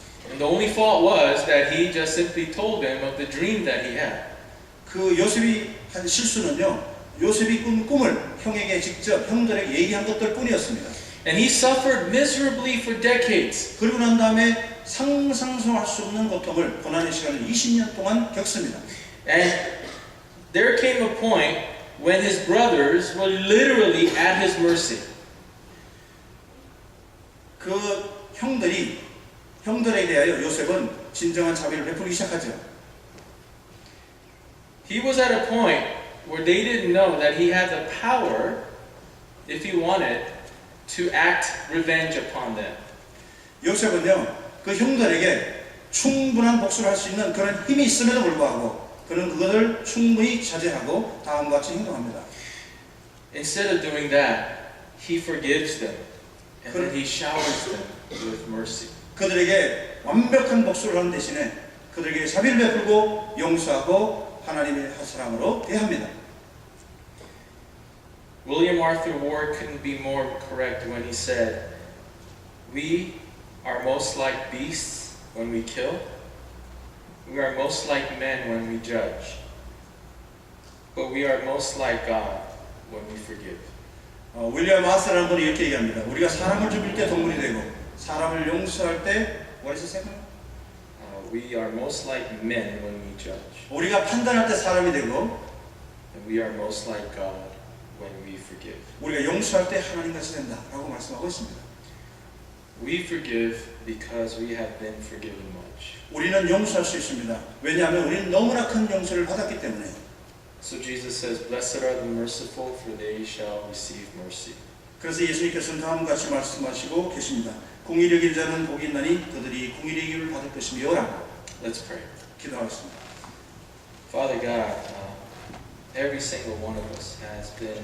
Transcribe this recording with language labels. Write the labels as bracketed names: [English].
[English] And the only fault was that he just simply told them of the dream that he had. [Korean] 그 요셉이 한 실수는요, 요셉이 꾼 꿈을 형에게 직접 형들에게 얘기한 것들 뿐이었습니다. [English] And he suffered miserably for decades. [Korean] 그리고 난 다음에 상상할 수 없는 고통을 고난의 시간을 20년 동안 겪습니다. [English] And there came a point when his brothers were literally at his mercy. [Korean] 그 형들에 대하여 요셉은 진정한 자비를 베풀기 시작하죠. [English] He was at a point where they didn't know that he had the power, if he wanted, to act revenge upon them. [Korean] 요셉은요, 그 형들에게 충분한 복수를 할 수 있는 그런 힘이 있음에도 불구하고 그는 그것을 충분히 자제하고 다음과 같이 행동합니다. [English] Instead of doing that, he forgives them and then he showers them with mercy. [Korean] 그들에게 완벽한 복수를 하는 대신에 그들에게 자비를 베풀고 용서하고 하나님의 사랑으로 대합니다. [English] William Arthur Ward couldn't be more correct when he said, "We are most like beasts when we kill. We are most like men when we judge. But we are most like God when we forgive." [Korean] 윌리엄 아스라는 분이 이렇게 얘기합니다. 우리가 사람을 죽일 때 동물이 되고 사람을 용서할 때 [English] what is it? We are most like men when we judge. [Korean] 우리가 판단할 때 사람이 되고 [English] And we are most like God when we forgive. [Korean] 우리가 용서할 때 하나님같이 된다라고 말씀하고 있습니다. [English] We forgive because we have been forgiven much. [Korean] 우리는 용서할 수 있습니다. 왜냐하면 우리는 너무나 큰 용서를 받았기 때문에. [English] So Jesus says, "Blessed are the merciful, for they shall receive mercy." [Korean] 그래서 예수님께서는 다음과 같이 말씀하시고 계십니다. 공의를 여길 자는 복이 있나니 그들이 공의의 기를 받을 것이며라고. [English] Let's pray. [Korean] 기도하겠습니다. [English] Father God, every single one of us has been